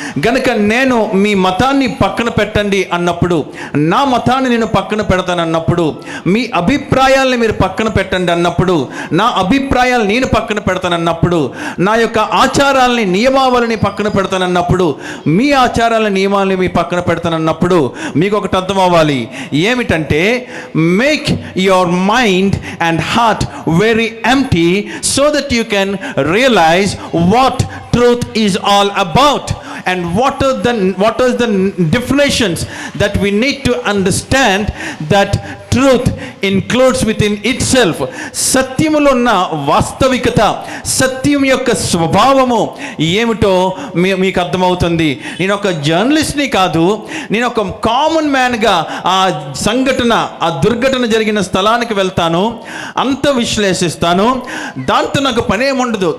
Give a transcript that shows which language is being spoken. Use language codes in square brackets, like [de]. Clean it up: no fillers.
[te] గనుక నేను మీ మతాన్ని పక్కన పెట్టండి అన్నప్పుడు, నా మతాన్ని నేను పక్కన పెడతాను అన్నప్పుడు, మీ అభిప్రాయాలని మీరు పక్కన పెట్టండి అన్నప్పుడు, నా అభిప్రాయాలు నేను పక్కన పెడతానన్నప్పుడు, నా యొక్క ఆచారాలని నియమావళిని పక్కన పెడతానన్నప్పుడు, మీ ఆచారాల నియమాలని మీ పక్కన పెడతానన్నప్పుడు మీకు ఒకటి అర్థం అవ్వాలి. ఏమిటంటే, [en] Make your mind and heart very empty so that you can realise what truth is all about and what are the definitions that we need to understand that truth includes within itself. [te] సత్యములో ఉన్న వాస్తవికత, సత్యం యొక్క స్వభావము ఏమిటో మీకు అర్థమవుతుంది. నేను ఒక జర్నలిస్ట్ని కాదు, నేను ఒక కామన్ మ్యాన్గా ఆ సంఘటన, ఆ దుర్ఘటన జరిగిన స్థలానికి వెళ్తాను, అంత విశ్లేషిస్తాను, దాంతో నాకు పనేముండదు.